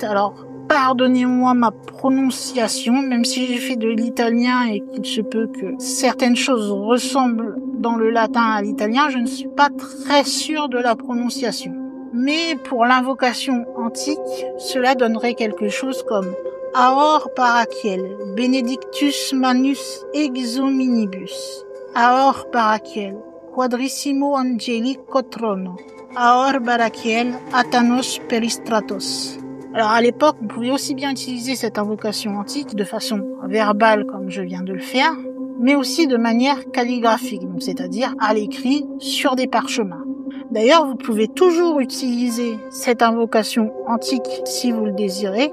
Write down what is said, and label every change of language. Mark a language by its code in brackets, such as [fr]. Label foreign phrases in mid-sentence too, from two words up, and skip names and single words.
[fr] Alors, pardonnez-moi ma prononciation, même si j'ai fait de l'italien et qu'il se peut que certaines choses ressemblent dans le latin à l'italien, je ne suis pas très sûr de la prononciation. Mais pour l'invocation antique, cela donnerait quelque chose comme Aor Barakiel, [la] benedictus manus exominibus. Aor Barakiel, quadrissimo angelico trono. Aor Barakiel, athanos peristratos. [fr] Alors à l'époque, on pouvait aussi bien utiliser cette invocation antique de façon verbale comme je viens de le faire, mais aussi de manière calligraphique, c'est-à-dire à l'écrit sur des parchemins. D'ailleurs, vous pouvez toujours utiliser cette invocation antique si vous le désirez.